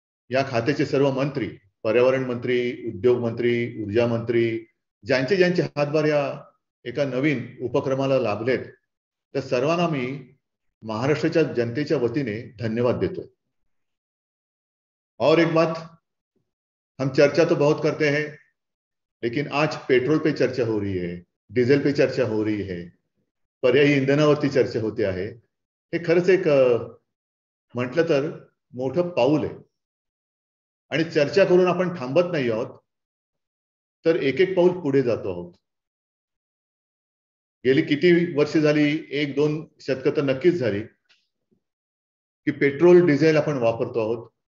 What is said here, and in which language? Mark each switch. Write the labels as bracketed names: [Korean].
[Marathi] या खात्याचे सर्व मंत्री, पर्यावरण मंत्री, उद्योग मंत्री, ऊर्जा मंत्री, ज्यांचे ज्यांचे हातभार या एका नवीन उपक्रमाला लाभलेत त्या सर्वांना मी महाराष्ट्राच्या जनतेच्या वतीने धन्यवाद देतोय। [Hindi] और एक बात, हम चर्चा तो बहुत करते हैं, लेकिन आज पेट्रोल पे चर्चा हो रही है, डीजल पे चर्चा हो रही है, [Marathi] पर्यायी इंधनावरती चर्चा होते आहे। हे खरंच एक म्हटलं तर मोठं पाऊल आहे आणि चर्चा करून आपण थांबत नाही आहोत, तर एक एक पाऊल पुढे जातो आहोत। गेली किती वर्ष झाली, 1-2 शतकं तर नक्कीच झाली की पेट्रोल डिझेल आपण वापरतो आहोत।